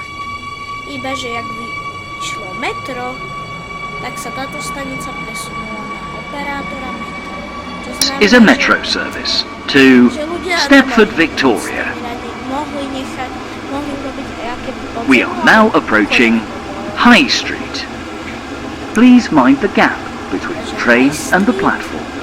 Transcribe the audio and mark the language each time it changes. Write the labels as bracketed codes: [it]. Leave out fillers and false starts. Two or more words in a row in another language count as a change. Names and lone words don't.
[sk] Iba že jak vyšlo metro, tak sa táto stanica presunula na operátora metra. [en] is a metro service to Stepford Victoria. We are now approaching High Street. Please mind the gap between the train and the platform.